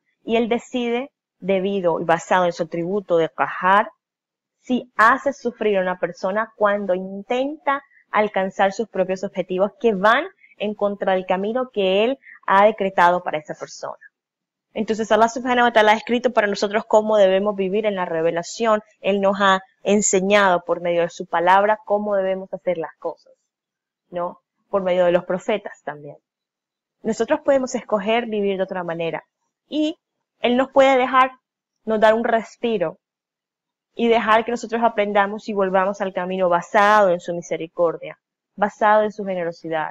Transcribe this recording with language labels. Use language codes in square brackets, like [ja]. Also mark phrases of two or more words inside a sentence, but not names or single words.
[es] Y él decide, debido y basado en su atributo de Qahhar, si hace sufrir a una persona cuando intenta alcanzar sus propios objetivos que van en contra del camino que él ha decretado para esa persona. Entonces [ar] الله سبحانه وتعالى [es] ha escrito para nosotros cómo debemos vivir en la revelación. Él nos ha enseñado por medio de su palabra cómo debemos hacer las cosas, ¿no? Por medio de los profetas también. Nosotros podemos escoger vivir de otra manera. Y Él nos puede nos dar un respiro y dejar que nosotros aprendamos y volvamos al camino basado en su misericordia, basado en su generosidad.